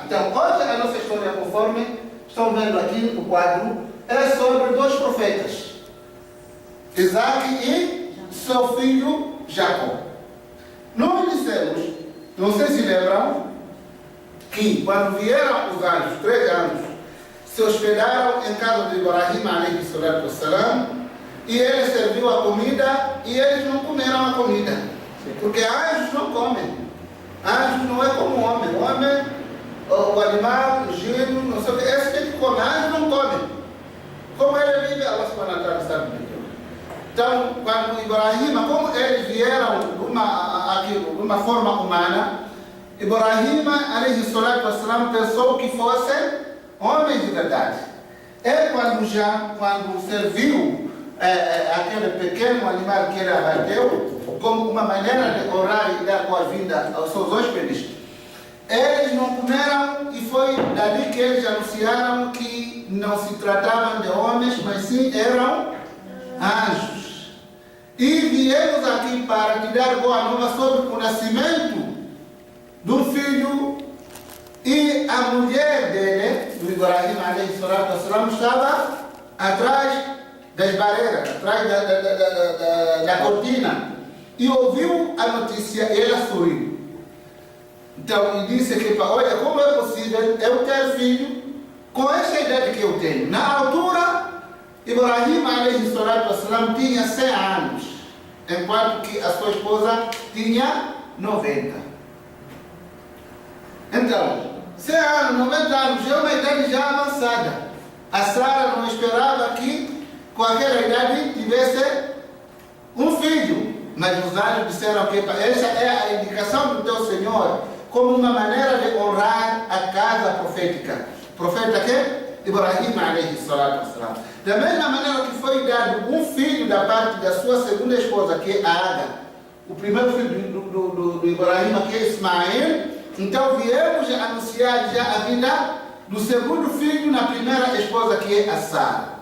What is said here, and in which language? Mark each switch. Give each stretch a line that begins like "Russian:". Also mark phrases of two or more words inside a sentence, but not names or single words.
Portuguese: Então, hoje a nossa história, conforme estão vendo aqui no quadro, é sobre 2 profetas, Isaac e seu filho Jacó. Nós dissemos, não sei se lembram, que quando vieram os anjos, 3 anjos, se hospedaram em casa de Ibrahim,
Arabic: عليه الصلاة والسلام,
Portuguese: e ele serviu a comida e eles não comeram a comida. Porque anjos não comem. Anjos não é como o homem. O homem, o animal, o gênio, não sei o que, esse que come. Anjos não comem. Como ele vive,
Arabic: الله سبحانه وتعالى
Portuguese: sabe melhor. Então, quando Ibrahim, como eles vieram de uma forma humana,
Arabic: Ibrahim, عليه الصلاة والسلام,
Portuguese: pensou que fossem homens de verdade. É quando serviu aquele pequeno animal que ele abateu, como uma maneira de orar e dar boa-vinda aos seus hóspedes, eles não comeram, e foi dali que eles anunciaram que não se tratavam de homens, mas sim eram anjos. E viemos aqui para te dar boa nova sobre o nascimento do filho, e a mulher dele, do Ibrahim
Arabic: عليه الصلاة والسلام,
Portuguese: estava atrás das barreiras, atrás da cortina, e ouviu a notícia e ela sorriu. Então, e disse que, olha, como é possível eu ter filho com essa idade que eu tenho? Na altura, Ibrahim
Arabic: عليه الصلاة والسلام
Portuguese: tinha 100 anos, enquanto que a sua esposa tinha 90. Então, 100 anos, 90 anos, já é uma idade já avançada. A Sara não esperava que com aquela idade tivesse um filho, mas os anjos disseram que essa é a indicação do teu Senhor, como uma maneira de honrar a casa profética. Profeta que?
Arabic: Ibrahim عليه الصلاة والسلام.
Portuguese: Da mesma maneira que foi dado um filho da parte da sua segunda esposa, que é Agar, o primeiro filho do Ibrahim, que é Ismael, então viemos anunciar já a vida do segundo filho na primeira esposa, que é a Sara.